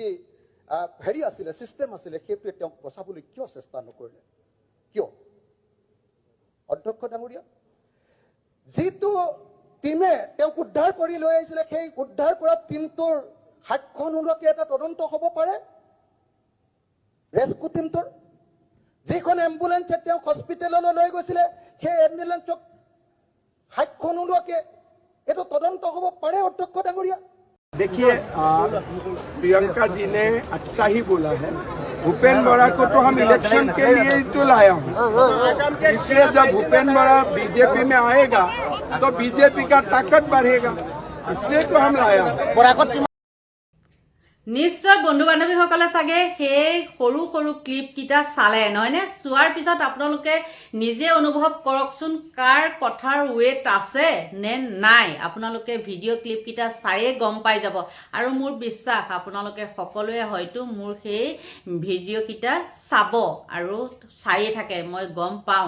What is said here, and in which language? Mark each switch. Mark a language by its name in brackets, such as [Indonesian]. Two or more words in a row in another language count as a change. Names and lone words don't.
[Assamese] হেৰি আছিলে ছিষ্টেম আছিলে সেইটোৱে তেওঁক বচাবলৈ কিয় চেষ্টা নকৰিলে কিয় অধ্যক্ষ ডাঙৰীয়া যিটো টিমে তেওঁক উদ্ধাৰ কৰি লৈ আহিছিলে সেই উদ্ধাৰ কৰা টিমটোৰ সাক্ষ্য নোলোৱাকৈ এটা তদন্ত হ'ব পাৰে ৰেস্কিউ টিমটোৰ যিখন এম্বুলেঞ্চে তেওঁক হস্পিটেললৈ লৈ গৈছিলে সেই এম্বুলেঞ্চক সাক্ষ্য নোলোৱাকৈ এইটো তদন্ত হ'ব পাৰে অধ্যক্ষ ডাঙৰীয়া [Hindi] देखिए प्रियंका जी ने अच्छा ही बोला है भूपेन बोरा को तो हम इलेक्शन के लिए ही तो लाया हूँ इसलिए जब भूपेन बोरा बीजेपी में आएगा तो बीजेपी का ताकत बढ़ेगा इसलिए तो हम लाया हूँ [Assamese] নিশ্চয় বন্ধু বান্ধৱীসকলে চাগে সেই সৰু সৰু ক্লিপকেইটা চালে নহয়নে চোৱাৰ পিছত আপোনালোকে নিজে অনুভৱ কৰকচোন কাৰ কথাৰ ৱেট আছে নে নাই আপোনালোকে ভিডিঅ' ক্লিপকেইটা চায়ে গম পাই যাব আৰু মোৰ বিশ্বাস আপোনালোকে সকলোৱে হয়তো মোৰ সেই ভিডিঅ'কেইটা চাব আৰু চায়ে থাকে মই গম পাওঁ